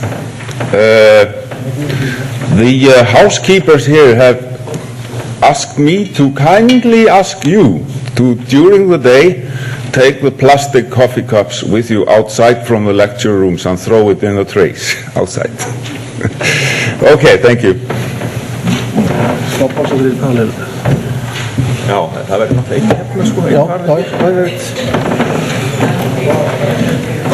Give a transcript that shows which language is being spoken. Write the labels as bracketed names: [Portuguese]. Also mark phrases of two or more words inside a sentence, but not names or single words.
[English] The housekeepers here have asked me to kindly ask you to, during the day, take the plastic coffee cups with you outside from the lecture rooms and throw it in the trays outside. Okay, thank you. [Icelandic] Já, það verður náttúrulega ekki hefna sko. Já, það er